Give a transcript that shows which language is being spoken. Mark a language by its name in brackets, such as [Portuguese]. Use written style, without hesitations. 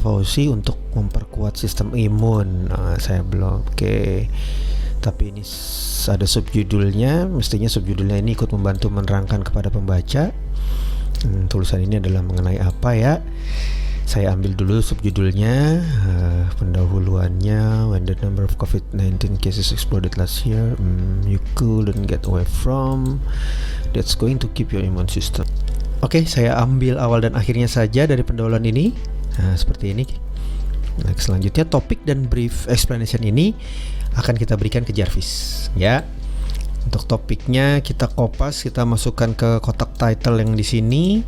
[Indonesian] Fauci untuk memperkuat sistem imun. Nah, saya belum, oke. Tapi ini ada subjudulnya, mestinya subjudulnya ini ikut membantu menerangkan kepada pembaca. Tulisan ini adalah mengenai apa ya? Saya ambil dulu subjudulnya, pendahuluannya. [English] When the number of COVID-19 cases exploded last year, you couldn't get away from. That's going to keep your immune system. [Indonesian] Oke, saya ambil awal dan akhirnya saja dari pendahuluan ini. Nah, seperti ini. Nah, selanjutnya topik dan brief explanation ini akan kita berikan ke Jarvis. Ya. Untuk topiknya kita kopas, kita masukkan ke kotak title yang di sini.